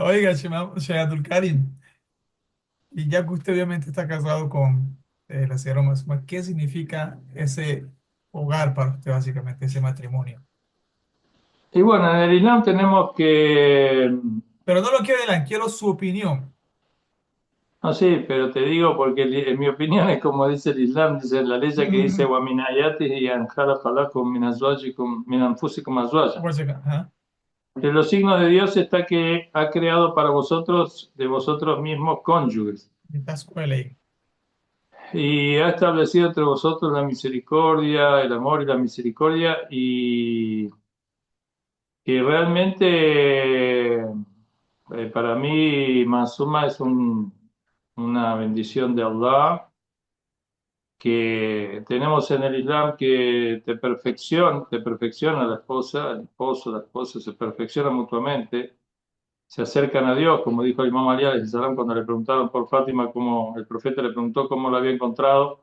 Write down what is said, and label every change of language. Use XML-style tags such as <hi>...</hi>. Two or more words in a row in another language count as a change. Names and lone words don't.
<es>Oiga, Sheikh Abdul Karim, y ya que usted obviamente está casado con la señora Mazuma, ¿qué significa ese hogar para usted, básicamente, ese matrimonio? Y bueno, en el Islam tenemos que, Pero no lo quiero adelantar, quiero su opinión. no sé, pero te digo porque en mi opinión es como dice el Islam, dice la ley que dice, Mm,</es> <ar>"وَمِنْ آيَاتِهِ أَنْ خَلَقَ لَكُمْ مِنْ أَزْوَاجِكُمْ، مِنْ أَنْفُسِكُمْ أَزْوَاجًا".</ar> <es>por si acaso, ajá. Entre los signos de Dios está que ha creado para vosotros, de vosotros mismos, cónyuges. Esta escuela ahí. Y ha establecido entre vosotros la misericordia, el amor y la misericordia. Y realmente para mí Masuma es una bendición de Allah que tenemos en el Islam que te perfecciona la esposa, el esposo, la esposa se perfeccionan mutuamente, se acercan a Dios, como dijo el Imam Ali</es> <ar>عليه السلام</ar> <es>cuando le preguntaron por Fátima, como el profeta le preguntó cómo la había encontrado.</es>